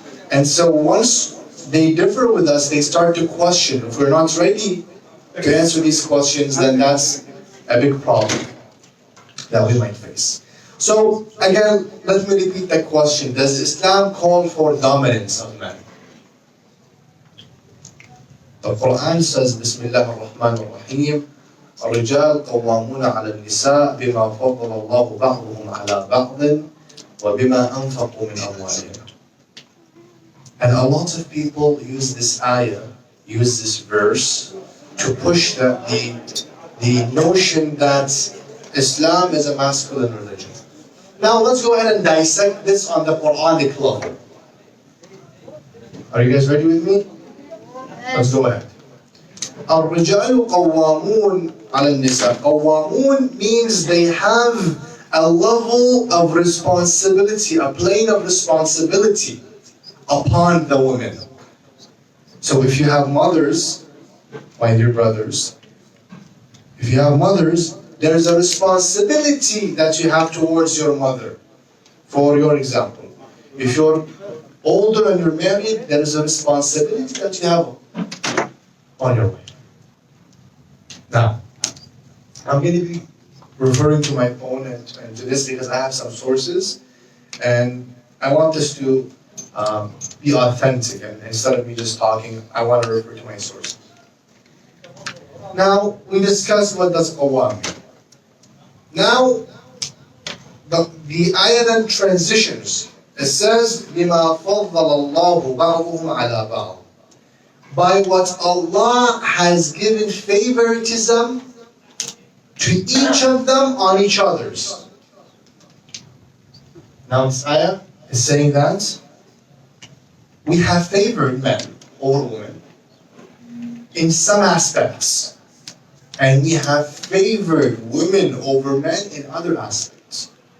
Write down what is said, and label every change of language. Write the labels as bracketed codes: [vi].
[en] And so once they differ with us, they start to question. If we're not ready to answer these questions, then that's a big problem that we might face. So again, let me repeat the question. Does Islam call for dominance of man? The Quran says, [ar] Bismillah ar-Rahman ar-Rahim, الرجال قوامون على النساء بما فضل الله بعضهم على بعض وبما أنفقوا من أموالهم. [en] And a lot of people use this ayah, use this verse to push the notion that Islam is a masculine religion. Now let's go ahead and dissect this on the Quranic level. Are you guys ready with me? Let's go ahead. [ar] الرجال قوامون على النساء. قوامون [en] means they have a level of responsibility, a plane of responsibility upon the women. So if you have mothers, my dear brothers, if you have mothers, there's a responsibility that you have towards your mother. For your example, if you're older and you're married, there is a responsibility that you have on your wife. Now, I'm going to be referring to my phone and to this because I have some sources, and I want this to be authentic, and instead of me just talking, I want to refer to my sources. Now, we discussed what does qawwam mean. Now, the ayah then transitions. [ar] It says, بِمَا فَضَّلَ اللَّهُ بَعْضُهُمْ عَلَى بَعْضٍ. [en] By what Allah has given favoritism to each of them on each other's. Now this ayah is saying that we have favored men over women in some aspects, and we have favored women over men in other aspects.